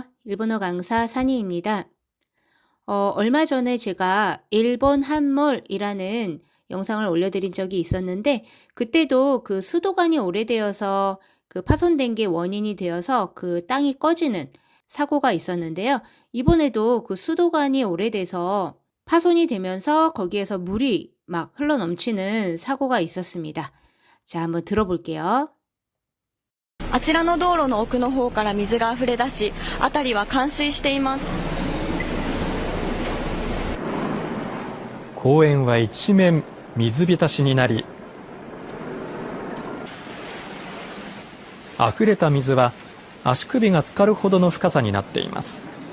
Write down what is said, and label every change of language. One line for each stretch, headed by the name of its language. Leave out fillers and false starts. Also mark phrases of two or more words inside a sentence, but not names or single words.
Korean: 일본어 강사 산이입니다. 얼마 전에 제가 일본 한몰이라는 영상을 올려드린 적이 있었는데 그때도 그 수도관이 오래되어서 그 파손된 게 원인이 되어서 그 땅이 꺼지는 사고가 있었는데요. 이번에도 그 수도관이 오래돼서 파손이 되면서 거기에서 물이 막 흘러넘치는 사고가 있었습니다. 자, 한번 들어볼게요.
Japanese: あちらの道路の奥の方から水が溢れ出し、辺りは冠水しています。公園は一面水浸しになり、溢れた水は足首が浸かるほどの深さになっています。